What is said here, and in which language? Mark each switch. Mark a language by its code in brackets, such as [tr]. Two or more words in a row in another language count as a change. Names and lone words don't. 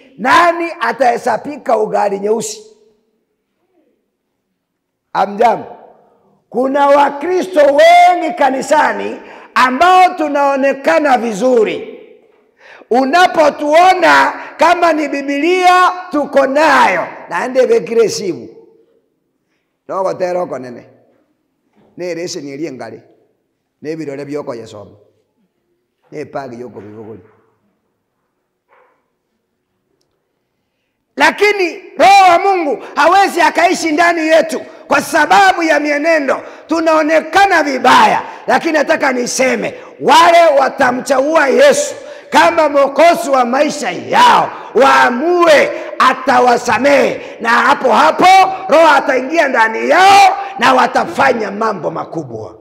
[sw] Nani atahesabika ugali nyeusi? Amjambo. Kuna Wakristo wengi kanisani ambao tunaonekana vizuri. Unapotuona kama ni Biblia tuko nayo, [guz] naende bekire simu nogo teroko nene nerese nilie ngale nebirole byoko yesoma nepagi yoko bibogoli. [sw] Lakini Roho wa Mungu hawezi akaishi ndani yetu kwa sababu ya mienendo. Tunaonekana vibaya, lakini nataka niseme wale watamchagua Yesu kama mwokozi wa maisha yao, waamue atawasamehe, na hapo Roho ataingia ndani yao na watafanya mambo makubwa.